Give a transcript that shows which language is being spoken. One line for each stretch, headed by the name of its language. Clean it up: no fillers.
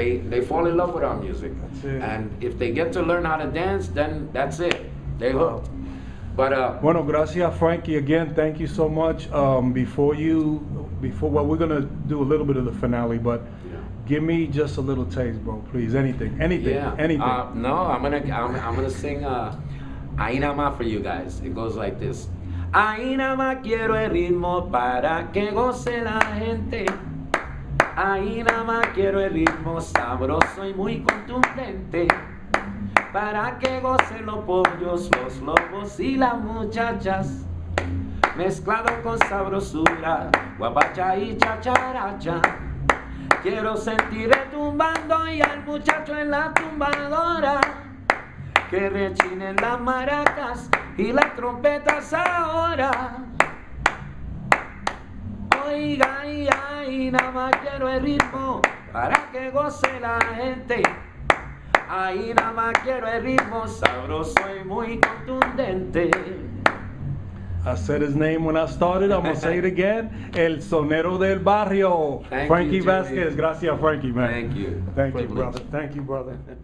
English: And they fall in love with our music. That's it. And if they get to learn how to dance, then that's it. They hooked. But
Spanish: bueno, gracias,
English: Frankie. Again, thank you so much. Before well, we're gonna do a little bit of the finale, but give me just a little taste, bro, please. Anything. No, I'm gonna sing Ahí nada más for you guys. It goes like this.
Spanish: Ahí nada más quiero el ritmo para que goce la gente. Ahí nada más quiero el ritmo sabroso y muy contundente. Para que gocen los pollos, los lobos y las muchachas. Mezclado con sabrosura, guapacha y chacharacha. Quiero sentir retumbando y al muchacho en la tumbadora. Que rechinen las maracas y las trompetas ahora. Oiga, ay, nada más quiero el ritmo para que goce la gente. Ahí nada más quiero el ritmo sabroso y muy contundente.
English: I said his name when I started. I'm gonna say it again. El Sonero del Barrio. Thank Frankie you, Jimmy.
Spanish: Vazquez. Gracias, Frankie, man.
English: Thank you. Thank you, Privilege. brother. Thank you, brother.